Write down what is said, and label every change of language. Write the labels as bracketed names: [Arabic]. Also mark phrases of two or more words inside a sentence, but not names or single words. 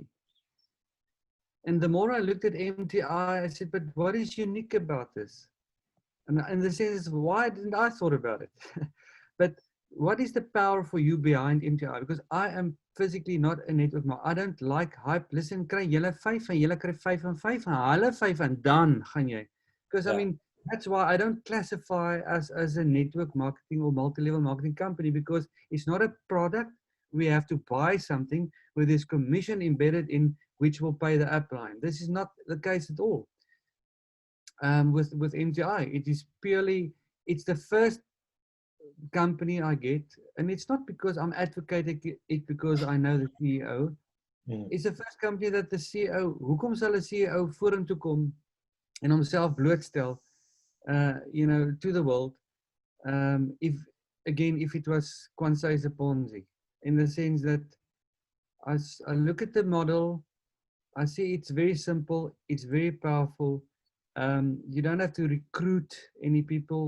[English] And the more I looked at MTI, I said, but what is unique about this? And the sense, why didn't I thought about it? But what is the power for you behind MTI? Because I am physically not a network marketer. I don't like hype. Listen, [Afrikaans] kry julle 5 en julle kry 5 en 5 en hulle 5 en dan gaan jy. [English] Because I mean, that's why I don't classify as a network marketing or multi-level marketing company, because it's not a product. We have to buy something where there's commission embedded in, which will pay the upline. This is not the case at all. With MTI, it is purely, it's the first company I get, and it's not because I'm advocating it because I know the CEO. It's the first company that the CEO, [Afrikaans] hoekom sal 'n CEO vorentoe kom en homself blootstel, [English] you know, to the world, if it was Kwansai's a Ponzi, in the sense that I look at the model, I see it's very simple, it's very powerful. You don't have to recruit any people.